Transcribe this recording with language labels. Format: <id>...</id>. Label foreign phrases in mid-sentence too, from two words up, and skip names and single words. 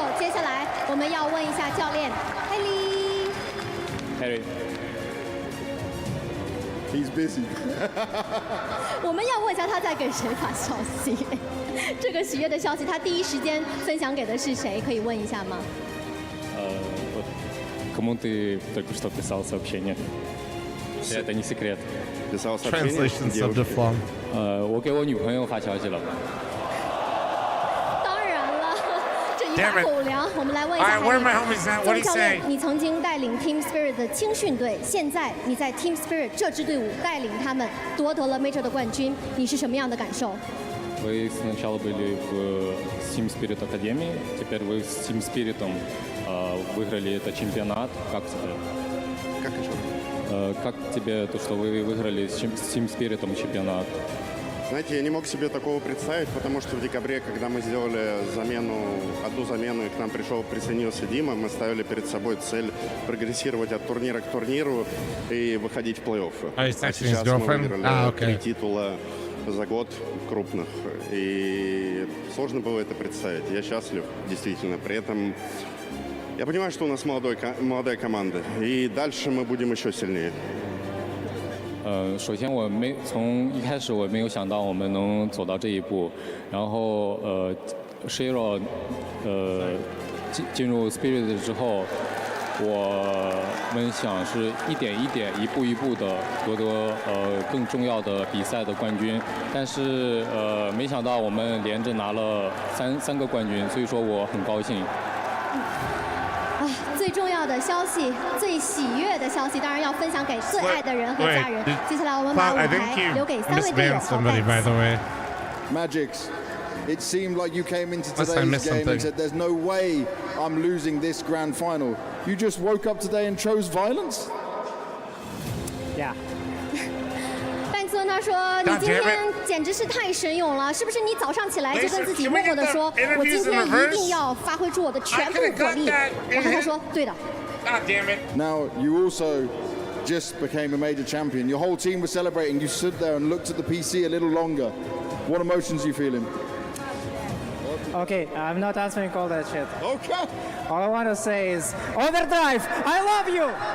<zh>接下来我们要问一下教练</zh> <en>Harry。He's busy</en> <zh>我们要问一下他在给谁发消息？这个喜悦的消息，他第一时间分享给的是谁？可以问一下吗</zh> <ru>？Кому ты только что писал сообщение? Это не секрет. Писал сообщение.</ru> <zh>我给我女朋友发消息了。当然了，这一把狗粮。我们来问一下总教练，你曾经带领 Team Spirit 的青训队，现在你在 Team Spirit 这支队伍带领他们夺得了 Major 的冠军，你是什么样的感受？</zh> <ru>Вы сначала были в Team Spirit Академии, теперь вы с Team Spirit'ом выиграли этот чемпионат. Как тебе? Как еще? Как тебе то, что вы выиграли с Team Spirit'ом чемпионат? Знаете, я не мог себе такого представить, потому что в декабре, когда мы сделали одну замену, и к нам присоединился Дима, мы ставили перед собой цель прогрессировать от турнира к турниру и выходить в плей-офф. А сейчас мы выиграли 3 титула за год крупных, и сложно было это представить. Я счастлив, действительно. При этом я понимаю, что у нас молодая команда, и дальше мы будем еще сильнее.</ru> <zh>首先从一开始我没有想到我们能走到这一步，然后Shiro 进入 Spirit 之后，我们想是一点一点、一步一步的夺得更重要的比赛的冠军，但是没想到我们连着拿了三个冠军，所以说我很高兴。最重要的消息，最喜悦的消息，当然要分享给最爱的人和家人。接下来我们把舞台留给3位队友。</zh> <en>Magix, it seemed like you came into today's game and said, "There's no way I'm losing this grand final." You just woke up today and chose violence? Yeah.</en> <zh>范斯问他说：“你今天简直是太神勇了，是不是？你早上起来就跟自己默默地说，我今天一定要发挥出我的全部火力。” 然后他说：“对的。”</zh> <en>Now you also just became a major champion. Your whole team was celebrating. You stood there and looked at the PC a little longer. What emotions are you feeling? Okay, I'm not answering all that shit. Okay. All I want to say is, Overdrive, I love you!</en>